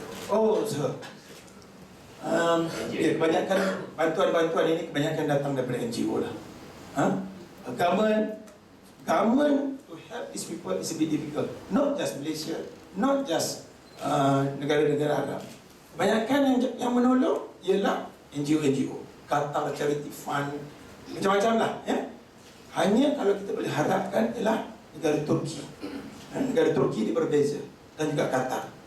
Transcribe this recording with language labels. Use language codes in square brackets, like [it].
[ms] Oh, so kebanyakan bantuan-bantuan ini kebanyakan datang daripada NGO lah. [en] Government to help these people is a bit difficult. Not just Malaysia, not just [ms] negara-negara Arab. Kebanyakan yang menolong ialah NGO, Qatar Charity Fund, macam-macam lah. Hanya kalau kita boleh harapkan ialah negara Turki. Negara Turki dia berbeza, dan juga Qatar.